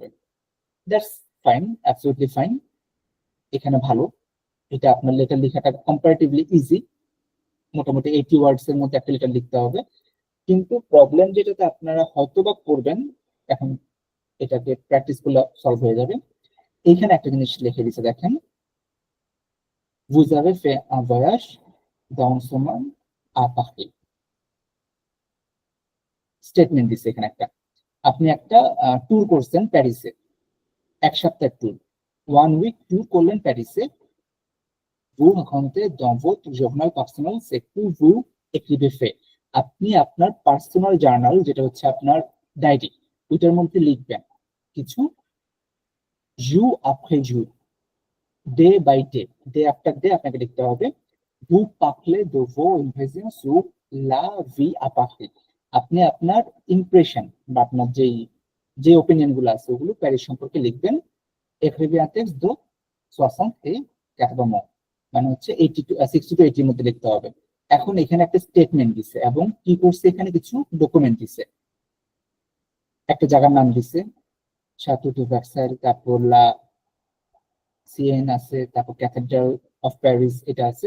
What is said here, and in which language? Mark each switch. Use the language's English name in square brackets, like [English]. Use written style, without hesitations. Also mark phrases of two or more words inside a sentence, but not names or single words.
[English] That's fine, absolutely fine, [Bangla] এখানে ভালো। এটা আপনার লেটার লেখাটা কম্পারেটিভলি ইজি, মোটামুটি 80 ওয়ার্ডস এর মধ্যে একটা লেটার লিখতে হবে। কিন্তু প্রবলেম যেটাতে আপনারা হয়তো বা করবেন, এখন এটাকে প্র্যাকটিস করলে সলভ হয়ে যাবে। এইখানে একটা জিনিস লিখে দিচ্ছে দেখেন, [French] vous avez fait un voyage dans ce monde à Paris। [Bangla] স্টেটমেন্ট দিচ্ছে এখানে একটা, আপনি একটা ট্যুর করছেন প্যারিসে, এক সপ্তাহের ট্যুর, 1 উইক ট্যুর করলেন প্যারিসে। [French] vous racontez dans votre journal personnel ce que vous écrivez fait। [Bangla] আপনি আপনার পার্সোনাল জার্নাল, যেটা হচ্ছে আপনার ডায়েরি, ওইটার মধ্যে লিখবেন কিছু [French] jour après jour, [English] day by day, day after day [Bangla] আপনাকে লিখতে হবে। [French] vous parlez de vos impressions sur la vie à Paris। [Bangla] আপনি আপনার ইমপ্রেশন বা আপনার যে ওপিনিয়ন গুলো আছে ওগুলো প্যারিস সম্পর্কে লিখবেন। [French] écrivez un texte de 60 et 80 mots, [Bangla] মানে হচ্ছে 60 to 80 মধ্যে লিখতে হবে। এখন এখানে একটা স্টেটমেন্ট দিছে এবং কি করছে, এখানে কিছু ডকুমেন্ট দিছে, একটা জায়গার নাম দিছে, Château de Versailles, তারপর লা সিএন আছে, তারপর ক্যাথেড্রাল অফ প্যারিস এটা আছে।